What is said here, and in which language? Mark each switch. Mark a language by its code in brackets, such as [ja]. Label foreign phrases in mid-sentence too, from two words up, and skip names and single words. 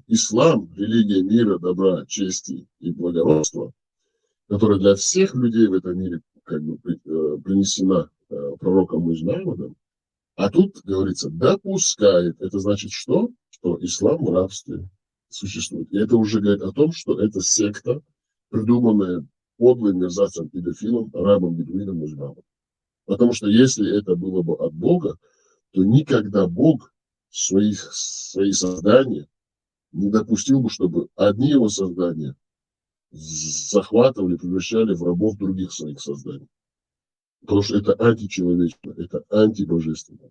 [ru] Ислам, религия мира, добра, чести и благородства, которая для всех людей в этом мире как бы принесена пророком Мухаммадом, а тут говорится допускает. Это значит что? Что ислам в рабстве существует. И это уже говорит о том, что это секта, придуманная подлым мерзавцем педофилом, арабом, бедуином, мусульманом. Потому что если это было бы от Бога, то никогда Бог свои создания не допустил бы, чтобы одни его создания захватывали, превращали в рабов других своих созданий. Потому что это античеловечно, это антибожественно.